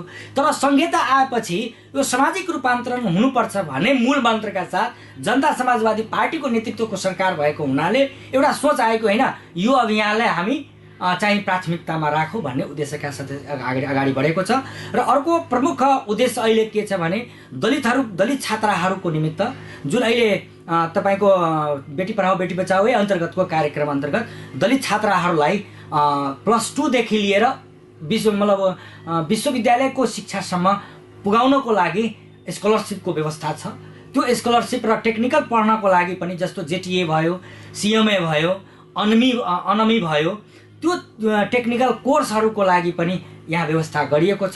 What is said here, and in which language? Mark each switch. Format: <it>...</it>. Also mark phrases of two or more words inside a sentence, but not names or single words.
<ne>तर संहिता आएपछि यो सामाजिक रूपान्तरण हुनुपर्छ भन्ने मूल मन्त्रका साथ जनता समाजवादी पार्टीको नेतृत्वको सरकार भएको हुनाले एउटा सोच आएको होइन, यो अभियानलाई हामी चाहिँ प्राथमिकतामा राखौँ भन्ने उद्देश्यका साथ अगाडि बढेको छ। र अर्को प्रमुख उद्देश्य अहिले के छ भने दलित छात्राहरूको निमित्त जुन अहिले तपाईँको बेटी पढाओ बेटी बचाओ अन्तर्गतको कार्यक्रम अन्तर्गत दलित छात्राहरूलाई +2 देखि लिएर विश्वविद्यालयको शिक्षासम्म पुगाउनको लागि स्कलरसिपको व्यवस्था छ। त्यो स्कलरसिप र टेक्निकल पढ्नको लागि पनि जस्तो जेटिए भयो, सिएमए भयो, अनमी भयो, त्यो टेक्निकल कोर्सहरूको लागि पनि यहाँ व्यवस्था गरिएको छ।</ne>